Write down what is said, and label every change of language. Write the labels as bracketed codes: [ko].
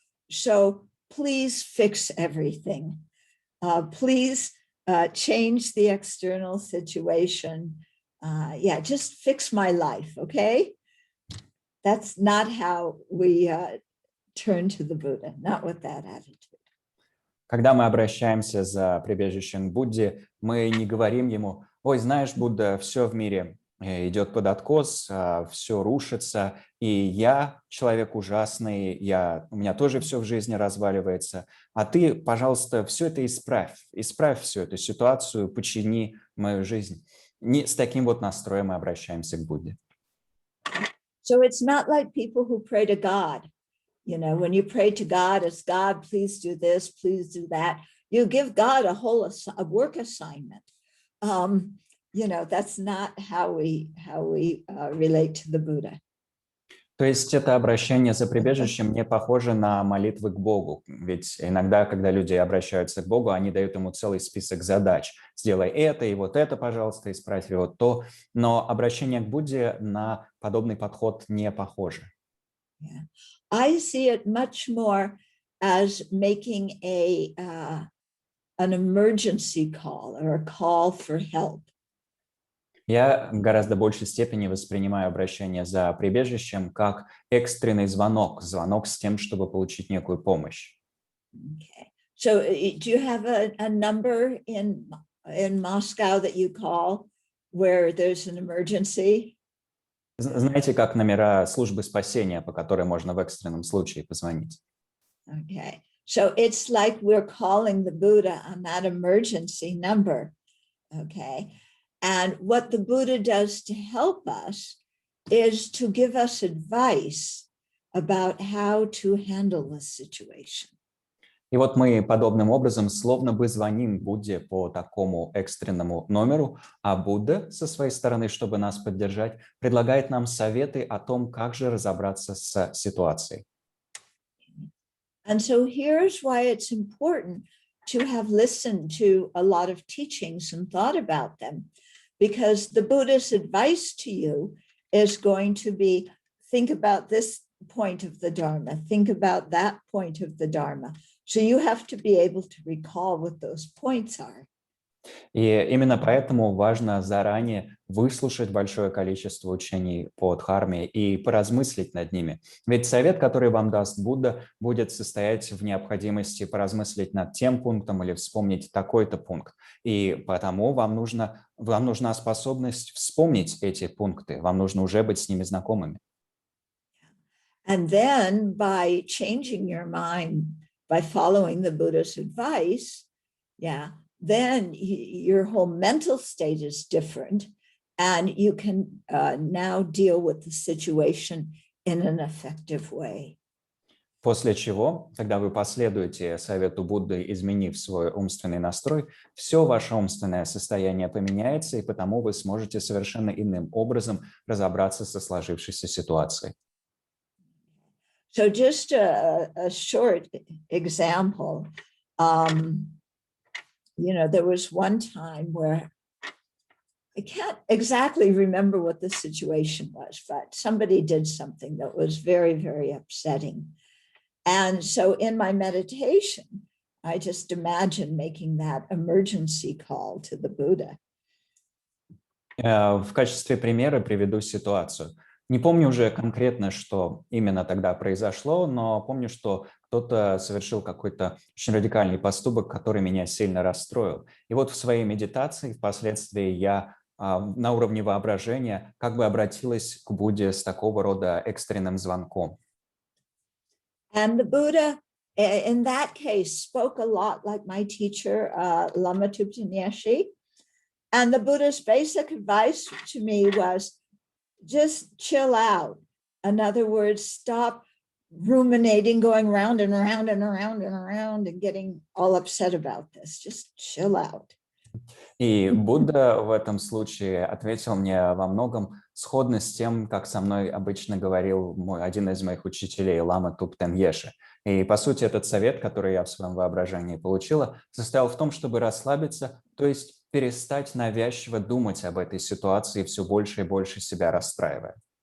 [en] So please fix everything. Please change the external situation. Just fix my life, okay? That's not how we turn to the Buddha, not with that attitude. [ru] Когда мы обращаемся за прибежищем к Будде, мы не говорим ему: ой, знаешь, Будда, все в мире идет под откос, все рушится, и я человек ужасный, у меня тоже все в жизни разваливается, а ты, пожалуйста, все это исправь всю эту ситуацию, почини мою жизнь. Не с таким вот настроем мы обращаемся к Будде. [en] So it's not like people who pray to God. When you pray to God, it's God, please do this, please do that. You give God a work assignment. That's not how we relate to the Buddha. [ru] То есть это обращение за прибежищем не похоже на молитвы к Богу. Ведь иногда, когда люди обращаются к Богу, они дают ему целый список задач. Сделай это, и вот это, пожалуйста, исправь, и вот то. Но обращение к Будде на подобный подход не похоже. [en] Yeah. I see it much more as making an emergency call or a call for help. [ru] Я в гораздо большей степени воспринимаю обращение за прибежищем как экстренный звонок с тем, чтобы получить некую помощь. [en] Okay. So do you have a number in Moscow that you call where there's an emergency? [ru] Знаете, как номера службы спасения, по которой можно в экстренном случае позвонить? [en] Okay. So it's like we're calling the Buddha on that emergency number. Okay. And what the Buddha does to help us is to give us advice about how to handle the situation. [ru] И вот мы подобным образом словно бы звоним Будде по такому экстренному номеру, а Будда со своей стороны, чтобы нас поддержать, предлагает нам советы о том, как же разобраться с ситуацией. [en] And so here's why it's important to have listened to a lot of teachings and thought about them, because the Buddha's advice to you is going to be, think about this point of the Dharma, think about that point of the Dharma. So you have to be able to recall what those points are. [ru] И именно поэтому важно заранее выслушать большое количество учений по дхарме и поразмыслить над ними. Ведь совет, который вам даст Будда, будет состоять в необходимости поразмыслить над тем пунктом или вспомнить такой-то пункт. И потому вам нужна способность вспомнить эти пункты, вам нужно уже быть с ними знакомыми. [en] And then by changing your mind by following the Buddha's advice, yeah, then your whole mental state is different, and you can now deal with the situation in an effective way. [ru] После чего, когда вы последуете совету Будды, изменив свой умственный настрой, все ваше умственное состояние поменяется, и потому вы сможете совершенно иным образом разобраться со сложившейся ситуацией. [en] So just a short example, there was one time where I can't exactly remember what the situation was, but somebody did something that was very, very upsetting. And so in my meditation, I just imagined making that emergency call to the Buddha. [ru] В качестве примера приведу ситуацию. Не помню уже конкретно, что именно тогда произошло, но помню, что кто-то совершил какой-то очень радикальный поступок, который меня сильно расстроил. И вот в своей медитации впоследствии я на уровне воображения как бы обратилась к Будде с такого рода экстренным звонком. [en] And the Buddha, in that case, spoke a lot like my teacher, Lama Thubten Nyeshe. And the Buddha's basic advice to me was just chill out. In other words, stop ruminating, going round and around and around and around and getting all upset about this. Just chill out. [ru] И Будда в этом случае ответил мне во многом сходно с тем, как со мной обычно говорил один из моих учителей, Лама Thubten Nyeshe. И, по сути, этот совет, который я в своем воображении получила, состоял в том, чтобы расслабиться, то есть перестать навязчиво думать об этой ситуации, все больше и больше себя расстраивая.